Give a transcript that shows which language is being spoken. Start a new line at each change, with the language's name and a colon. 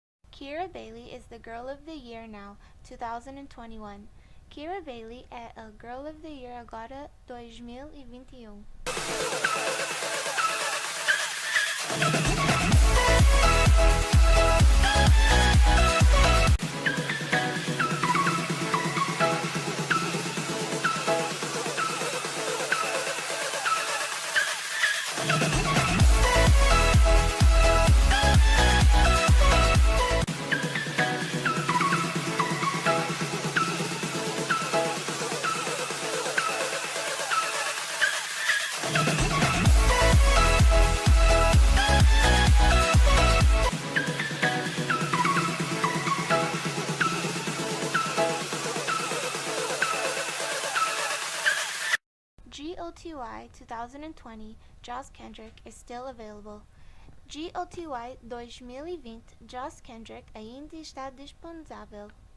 English: Kira Bailey is the Girl of the Year now, 2021.
Portuguese: Kira Bailey é a Girl of the Year agora 2021.
English: GOTY 2020 Joss Kendrick is still available.
Portuguese: GOTY 2020 Josh Kendrick ainda está disponível.